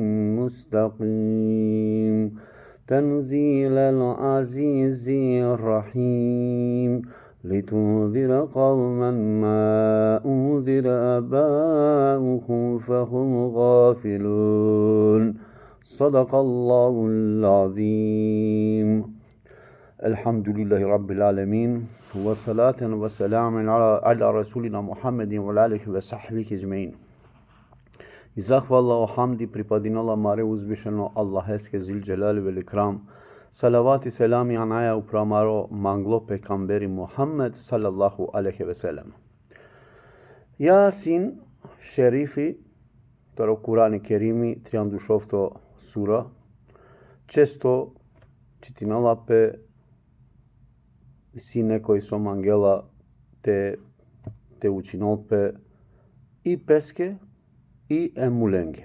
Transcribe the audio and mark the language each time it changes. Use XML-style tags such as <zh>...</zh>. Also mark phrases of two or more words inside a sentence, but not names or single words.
<ar>مستقيم تنزيل العزيز الرحيم لتنذر قوما ما أنذر آباؤهم فهم غافلون صدق الله العظيم الحمد لله رب العالمين وصلاة وسلام على رسولنا محمد وآله وصحبه أجمعين.</ar> <rom>I zahvala o hamdi pripadinala mare uzvišeno Allaheske</rom> <ar>ذو الجلال والإكرام.</ar> <rom>Salavat i selami anaja upramaro manglo pekamberi Muhammed</rom> <ar>صلى الله عليه وسلم.</ar> <rom>Yasin Sherifi, taro Kurani Kerimi, 38 sura, često čitinala pe si nekoj som angela te učinol pe i peske i emulenge.</rom>